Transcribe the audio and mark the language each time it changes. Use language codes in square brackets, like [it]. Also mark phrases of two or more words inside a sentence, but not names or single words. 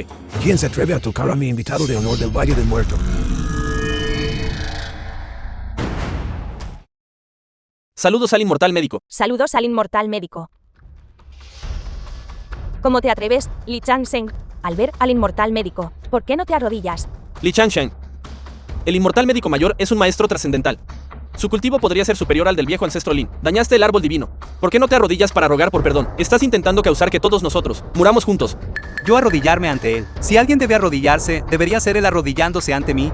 [es] ¿Quién se atreve a tocar a mi invitado de honor del Valle del Muerto? Saludos al inmortal médico. Saludos al inmortal médico. ¿Cómo te atreves, Li Changshen, al ver al inmortal médico? ¿Por qué no te arrodillas? Li Changshen, el inmortal médico mayor es un maestro trascendental. Su cultivo podría ser superior al del viejo ancestro Lin. Dañaste el árbol divino. ¿Por qué no te arrodillas para rogar por perdón? Estás intentando causar que todos nosotros muramos juntos. Yo arrodillarme ante él. Si alguien debe arrodillarse, debería ser él arrodillándose ante mí.